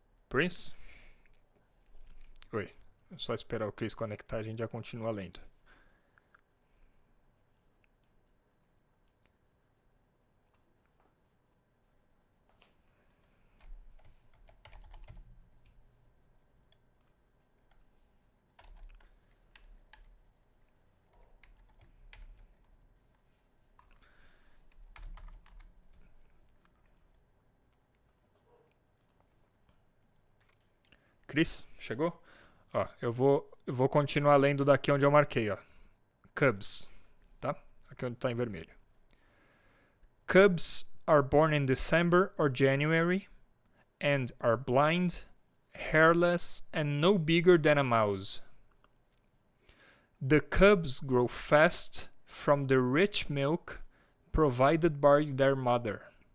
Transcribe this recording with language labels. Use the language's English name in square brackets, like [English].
[Portuguese] Prince? Oi. É só esperar o Chris conectar, a gente já continua lendo. Chris, chegou? Ó, eu vou continuar lendo daqui onde eu marquei, ó. Cubs, tá? Aqui onde tá em vermelho. [English] Cubs are born in December or January and are blind, hairless and no bigger than a mouse. The cubs grow fast from the rich milk provided by their mother.